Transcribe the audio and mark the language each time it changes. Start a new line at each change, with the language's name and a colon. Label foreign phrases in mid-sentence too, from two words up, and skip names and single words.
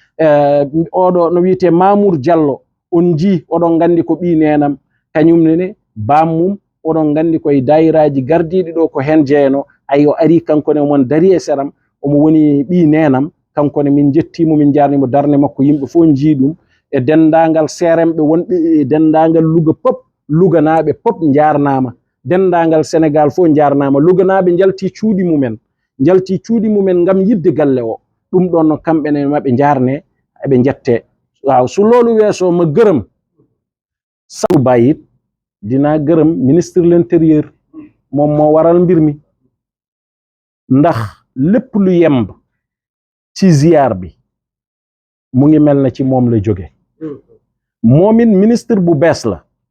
Fula: oɗo no wiyete Mamour Diallo on jii oɗon gandi ko ɓi nenam kañumnene bammum oɗon gandi koye dayiraji gardiɗi ɗo ko hen jeeyano ayo ari kankone omon dari e seram omo woni ɓi nenam kankone min jettimo min jarnimo darde makko yimɓe fof jii ɗum e dendagal seremɓe wonɓe e dendagal Louga pop Louganaɓe pop jarnama dendagal Sénégal fof jarnama Louganaɓe jalti cuuɗi mumen gam yidde galle o ɗum ɗon no kamɓene maɓe jarne eɓe jette
Wolof: waaw su loolu weesoo ma gërëm Sadou Bayit dinaa gërëm
French: ministre de l'intérieur
Wolof: moom moo waral mbir mi ndax lépp lu yemb ci ziar bi mu ngi mel na ci moom la jóge moom it ministre bu bees la